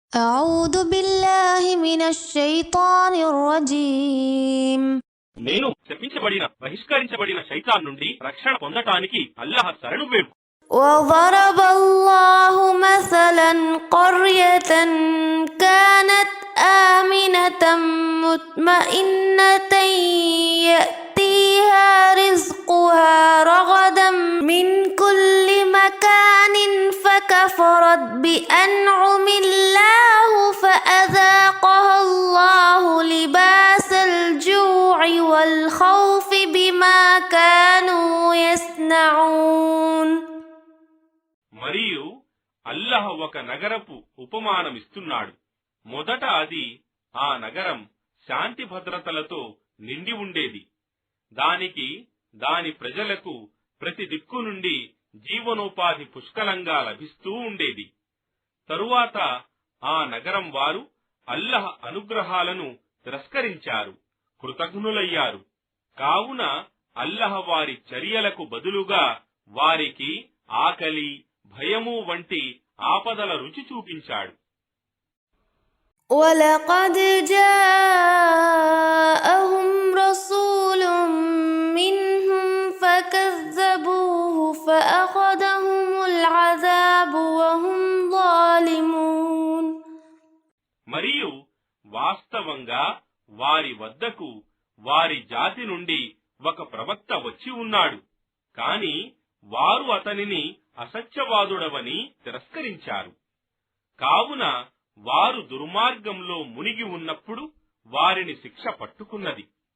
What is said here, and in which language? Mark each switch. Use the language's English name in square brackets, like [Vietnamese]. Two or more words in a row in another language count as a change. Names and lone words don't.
[Arabic] أعوذ بالله من الشيطان الرجيم [Telugu] నేను శపించబడిన బహిష్కరించబడిన శైతాన్ నుండి రక్షణ పొందటానికి అల్లాహ్ శరణు వేడు. [Arabic] وضرب الله مثلا قرية كانت آمنة مطمئنة يأتيها رزقها رغدا من كل مكان فكفرت بأنعم الله فأذاقها الله لباس الجوع والخوف بما كانوا يصنعون. [Telugu] మరియు అల్లాహ్ ఒక నగరపు ఉపమానమిస్తున్నాడు. మొదట అది ఆ నగరం శాంతి భద్రతలతో నిండి ఉండేది. దానికి దాని ప్రజలకు ప్రతి దిక్కు నుండి జీవనోపాధి పుష్కలంగా లభిస్తూ ఉండేది. తరువాత ఆ నగరం వారు అల్లాహ్ అనుగ్రహాలను తిరస్కరించారు, కృతజ్ఞులయ్యారు. కావున అల్లాహ్ వారి చర్యలకు బదులుగా వారికి ఆకలి, భయము వంటి ఆపదల రుచి చూపించాడు. [Arabic] وَلَقَدْ جَاءَهُمْ رَسُولٌ مِّنْهُمْ فَكَذَّبُوهُ فَأَخَذَهُمُ الْعَذَابُ وَهُمْ ظَالِمُونَ. [Telugu] మరియు వాస్తవంగా వారి వద్దకు వారి జాతి నుండి ఒక ప్రవక్త వచ్చి ఉన్నాడు. కాని వారు అతనిని అసత్యవాదుడవని తిరస్కరించారు. కావున వారు దుర్మార్గంలో మునిగి ఉన్నప్పుడు వారిని శిక్ష పట్టుకున్నది.